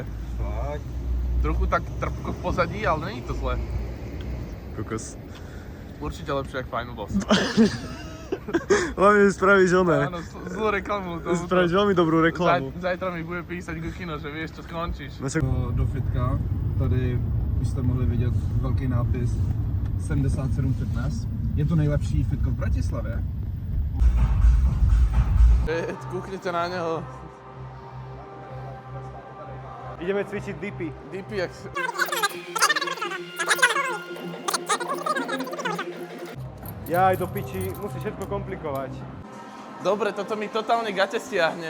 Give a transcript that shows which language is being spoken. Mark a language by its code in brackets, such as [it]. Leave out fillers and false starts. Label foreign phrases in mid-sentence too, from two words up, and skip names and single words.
[sk] Fakt. [cs] Trochu tak trpko v pozadí, ale není to zle. Kokos. [sk] Určite lepšie ako [en] Final Boss. [sk] Hlavne spravíš oné. Áno, zlú reklamu. Spravíš veľmi dobrú reklamu. Zajtra mi bude písať Gukino, že vieš, čo skončíš. No však... [cs] Do fitka, tady byste mohli vidět velký nápis 77 Fitness. Je to nejlepší fitko v Bratislavě. [sk] Kúknite na neho. Ideme cvičiť dipy. Dipy, jak... Ja aj do piči, musíš všetko komplikovať. Dobre, toto mi totálne gate stiahne.